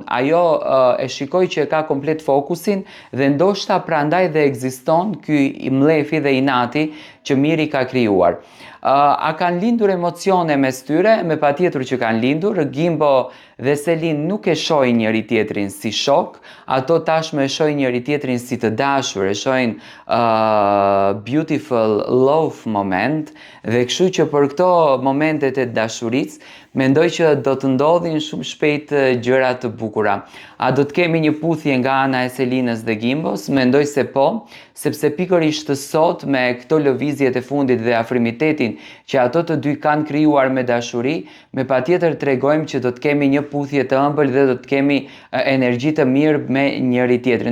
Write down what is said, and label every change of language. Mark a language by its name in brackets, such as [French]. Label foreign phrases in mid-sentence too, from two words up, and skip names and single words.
[Albanian] Ajo e shikoi që e ka komplet fokusin dhe ndoshta prandaj dhe ekziston ky mlefi dhe inati që miri ka krijuar. A kanë lindur emocione mes tyre? Me patjetër që kanë lindur. Gimbo dhe Selin nuk e shohin njëri tjetrin si shok, ato tashmë e shohin njëri tjetrin si të dashur, e shohin [English] beautiful love moment, [Albanian] dhe kështu që për këto momentet e dashurisë mendoj që do të ndodhin shumë shpejt gjëra të bukura. A do të kemi një puthje nga ana e Selinës dhe Gimbos? Mendoj se po, sepse pikërisht sot me këto lëvizjet e fundit dhe afrimitetin që ato të dy kanë krijuar me dashuri, me patjetër tregojmë që do të kemi një puthje të ëmbël dhe do të kemi energji të mirë me njëri tjetrin.